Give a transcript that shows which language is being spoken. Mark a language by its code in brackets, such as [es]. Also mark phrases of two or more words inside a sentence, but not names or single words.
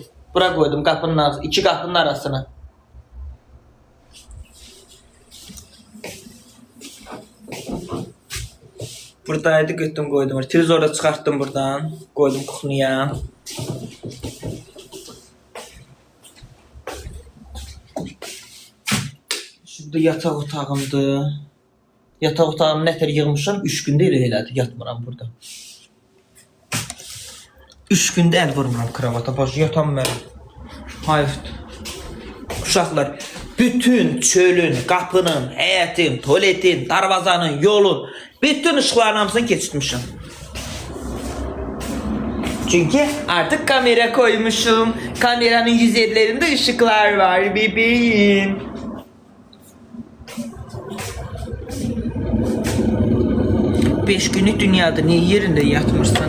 [tr] Bura koydum kapının arasına, iki kapının arasına. Buradaydı, götürdüm koydum. Televizorda çıkarttım buradan. Koydum kuxniya. Şurada yataq otağımdır. [az] Yataq otağımı nətər yığmışam. 3 gündə elə elədi. Yatmıram burada. 3 gündə əl vurmuram kravata. Başı yatam mən. Hayıfdır. Uşaqlar, bütün çölün, qapının, həyətin, tuvaletin, darvazanın, yolun, bütün ışıqların hamısını keçirtmişim. [tr] Çünkü artık kamera koymuşum. Kameranın yüzeylerinde ışıklar var bebeğim. [az] Beş günlük dünyada niye yerinde yatmırsan?